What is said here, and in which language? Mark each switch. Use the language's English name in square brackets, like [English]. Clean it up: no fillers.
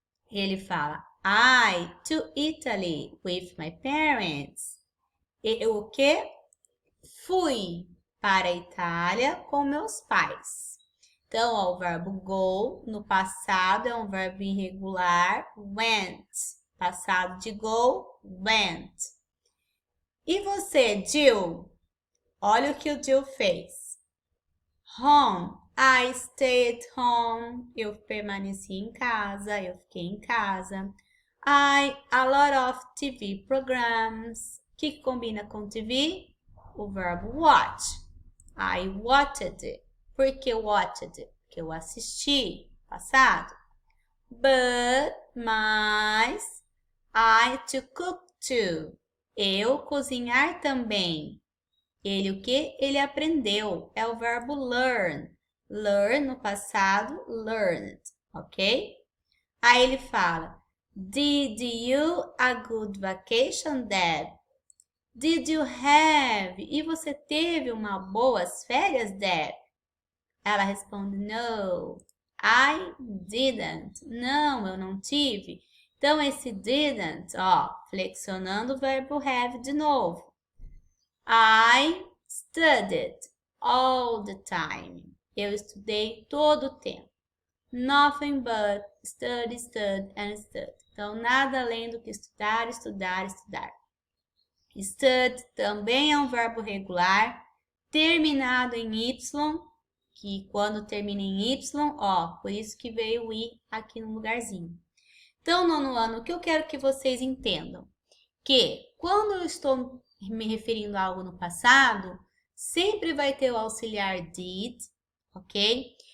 [Portuguese] Ele fala, [English] I to Italy with my parents. [Portuguese] Eu o quê? Fui para a Itália com meus pais. Então, ó, o verbo go no passado é um verbo irregular, went. Passado de go, went. E você, Jill? Olha o que o Jill fez. Home. [English] I stayed home. [Portuguese] Eu permaneci em casa, eu fiquei em casa. [English] A lot of TV programs. [Portuguese] O que combina com TV? O verbo watch. [English] I watched. [Portuguese] Por que [English] watched? [Portuguese] Porque eu assisti, passado. [English] But, mas, I to cook too. [Portuguese] Eu cozinhar também. Ele o que? Ele aprendeu. É o verbo learn. Learn no passado, learned, ok? Aí ele fala, [English] did you a good vacation, Dad? Did you have? [Portuguese] E você teve boas férias, Dad? Ela responde, [English] no, I didn't. [Portuguese] Não, eu não tive. Então, esse didn't, ó, flexionando o verbo have de novo. [English] I studied all the time. [Portuguese] Eu estudei todo o tempo. [English] Nothing but study, study and study. [Portuguese] Então, nada além do que estudar, estudar, estudar. Stud também é um verbo regular, terminado em Y, que quando termina em Y, ó, por isso que veio o I aqui no lugarzinho. Então, nono ano, o que eu quero que vocês entendam? Que quando eu estou me referindo a algo no passado, sempre vai ter o auxiliar did, ok?